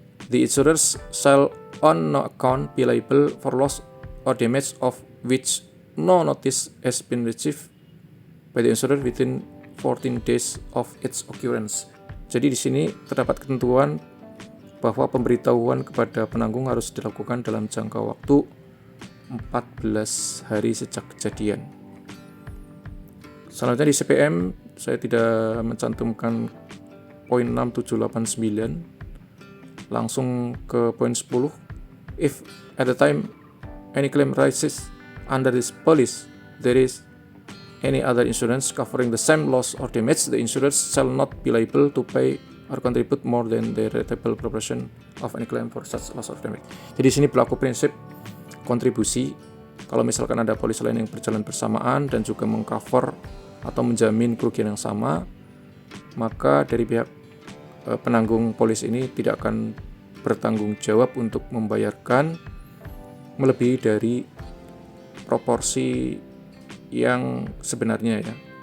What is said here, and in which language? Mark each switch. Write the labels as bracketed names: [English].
[English] The insurers shall on no account be liable for loss or damage of which no notice has been received by the insurer within 14 days of its occurrence. [Indonesian] Jadi di sini terdapat ketentuan bahwa pemberitahuan kepada penanggung harus dilakukan dalam jangka waktu 14 hari sejak kejadian. Selanjutnya di CPM saya tidak mencantumkan poin 6, 7, 8, 9. Langsung ke poin 10. [English] If at the time any claim rises under this policy, there is any other insurance covering the same loss or damage, the insurers shall not be liable to pay or contribute more than the rateable proportion of any claim for such loss or damage. [Indonesian] Jadi di sini berlaku prinsip kontribusi. Kalau misalkan ada polis lain yang berjalan bersamaan dan juga mengcover atau menjamin kerugian yang sama, maka dari pihak penanggung polis ini tidak akan bertanggung jawab untuk membayarkan melebihi dari proporsi yang sebenarnya ya.